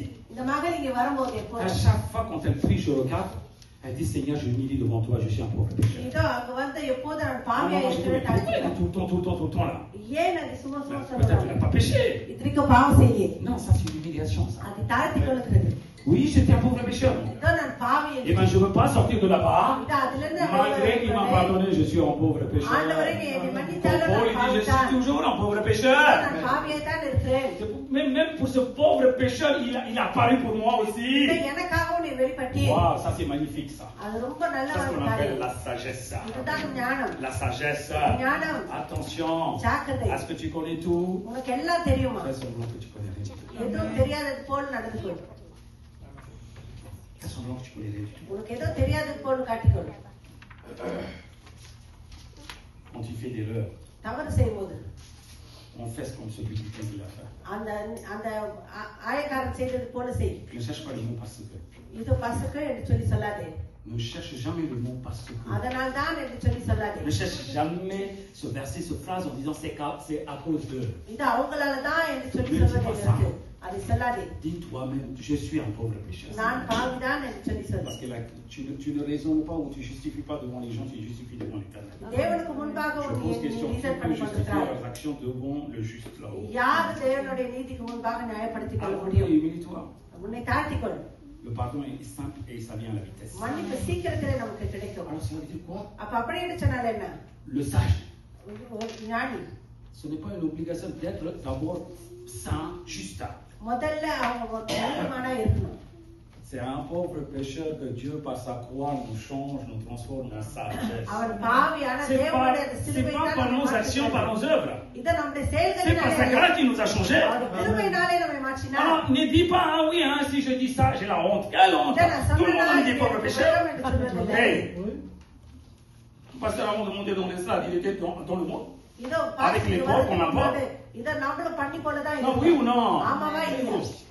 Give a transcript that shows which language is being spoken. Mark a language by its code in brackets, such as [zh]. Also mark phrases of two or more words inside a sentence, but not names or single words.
[ta] இந்த மகள் இங்க வரும்போது [fr] à [ta] எப்போதும் [fr] chaque fois quand elle prie, je regarde, elle dit Seigneur, je m'humilie devant toi, je suis un pauvre pécheur. [ta] இதோ அங்க வந்து எப்போதும் நான் Ah பாவியா [fr] non, je dis, mais [ta] இருக்கிறேன் [fr] pourquoi elle dit tout le temps là? [ta] ஏன் அது சும்மா சும்மா [fr] Peut-être qu'elle [ta] சொல்றாங்க? [fr] n'a pas péché. [ta] இத்தனைக்கும் பாவம் செய்யலையே. [fr] Non, ça c'est une humiliation, ça. [ta] அது தாழ்த்தி கொள்கிறது. [fr] Oui, j'étais un pauvre pécheur. [ta] இதோ நான் பாவி [fr] Et bien, je ne veux pas sortir de là-bas. [ta] இதோ அதுல இருந்து [fr] Malgré qu'il m'a pardonné, je suis un pauvre pécheur. [ta] ஆண்டவரே நீ என்னை [fr] Paul, [ta] மன்னித்தாலும் [fr] il [ta] நான் [fr] dit, je [ta] பாவிதான். [fr] suis toujours un pauvre [ta] நான் [fr] pécheur. [ta] பாவியா தான் இருக்கிறேன். [fr] Même pour ce pauvre pécheur, il a apparu pour moi [ta] இதோ [fr] aussi. [ta] எனக்காகவும் நீ வெளிப்பட்டி. [fr] Waouh, ça c'est magnifique ça. [ta] அது ரொம்ப நல்ல [fr] C'est ce [ta] ஒரு [fr] qu'on appelle [ta] காரியம். [fr] la sagesse. Ça. [ta] இதுதான் ஞானம். [fr] La sagesse. [ta] ஞானம். [fr] Attention. [ta] ஜாக்கிரதை. [fr] Est-ce que tu connais tout? [ta] உனக்கு எல்லாம் தெரியுமா? [fr] Fais semblant que tu connais rien. [ta] எதுவும் தெரியாதது போல் நடந்து கொள். [fr] Fais semblant que tu connais rien. [ta] உனக்கு ஏதோ தெரியாதது போல் காட்டிக்கொள். [fr] Quand tu fais des erreurs, [ta] தவறு செய்யும்போது [fr] on fait comme celui qui fait de la faire. [ta] அந்த அந்த ஆயக்காரன் செய்தது போல செய். [fr] Ne cherche pas les mots parce que. [ta] இது பசுக்கு என்று சொல்லி சொல்லாதே. [fr] Ne cherche jamais le mot parce que. [ta] அதனால் தான் என்று சொல்லி சொல்லாதே. [fr] Ne cherche jamais ce verset, ce phrase en disant c'est à cause de. [ta] இது அவங்களால தான் என்று சொல்லி சொல்வது. அதை சொல்லாதே. [fr] Dis toi-même, je suis un pauvre pécheur. [ta] நான் பாவிதான் என்று சொல்லி சொல்லு. [fr] Parce que là, tu ne raisonnes pas ou tu justifies pas devant les gens, tu justifies devant l'Éternel. [ta] தேவனுக்கு முன்பாக [fr] Je [ta] நீ [fr] pose question, qui [ta] ரீசன் [fr] peut [ta] பண்ணி [fr] justifier [ta] கொண்டிருக்கிறாய். [fr] leurs actions devant le juste là-haut? [ta] யார் தேவனுடைய நீதிக்கு முன்பாக நியாயப்படுத்திக் கொள்ள [fr] Alors, [ta] முடியும்? [fr] humilie-toi. [ta] உன்னை தாழ்த்திக்கொள். [fr] Le pardon est simple et ça vient à la vitesse. [ta] மன்னிப்பு சீக்கிரத்திலே நமக்கு கிடைக்கும். [fr] Alors, ça veut dire quoi? [ta] அப்ப அப்படி என்று சொன்னால் என்ன? [fr] Le sage, [ta] ஒரு ஞானி [fr] ce n'est pas une obligation d'être d'abord saint, juste. [ta] முதல்ல அவங்க நீதிமானா இருக்கணும். [fr] C'est un pauvre pécheur que Dieu, par sa croix, nous change, nous transforme en sagesse. [ta] அவன் பாவியான [fr] C'est [ta] தேவனுடைய [fr] pas [ta] சிலுவை [fr] par nos actions, par nos œuvres. [ta] இது நம்முடைய [fr] C'est par sa [ta] செயல்களினாலே [fr] grâce qui nous a changés. [ta] அவருடைய கிருபையினாலே நம்மை மாற்றினார். [fr] Alors, ne dis pas, ah oui, hein, si je dis ça, j'ai la honte. Quelle honte? Tout le monde dit pauvre pécheur. Hey, pasteur, avant de monter dans l'estrade, il était dans le monde. [ta] இதோ [fr] Avec les pauvres qu'on n'a pas. [ta] இத நம்மளும் பண்ணி போலதான் [fr] Non, oui ou non? [ta] ஆமாவா இல்லையா?